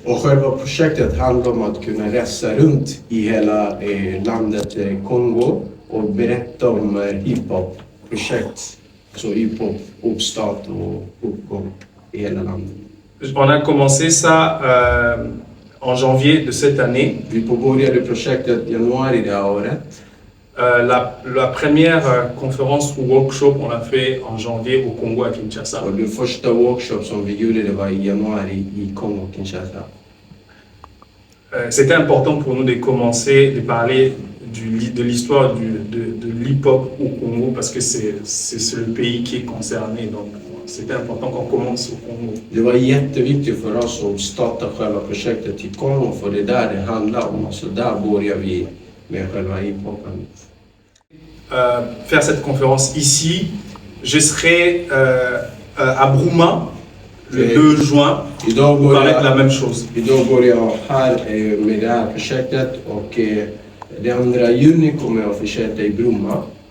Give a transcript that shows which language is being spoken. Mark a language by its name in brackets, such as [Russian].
[Swedish] Och själva projektet handlar om att kunna resa runt i hela landet Kongo och berätta om hiphop-projekt. Så hiphop, uppstart och uppgång i hela landet. [French] On a commencé ça en janvier de cette année. [Swedish] Vi påbörjade projektet i januari det här året. [French] La première conférence ou workshop, on l'a fait en janvier au Congo à Kinshasa. [Swedish] Och den första workshop som vi gjorde det var i januari i Kongo, Kinshasa. [French] C'était important pour nous de commencer de parler de l'histoire de l'hip-hop au Congo parce que c'est le pays qui est concerné. Donc c'était important qu'on commence au Congo. [Swedish] Det var jätteviktigt för oss att starta själva projektet i Kongo för det där det handlar om. Så där börjar vi med själva hiphopen. [French] Faire cette conférence ici, je serai à Brouma le 2 juin pour parler de la même chose. [Swedish] Idag börjar jag här med det här projektet och den 2 juni kommer jag att fortsätta i Bromma.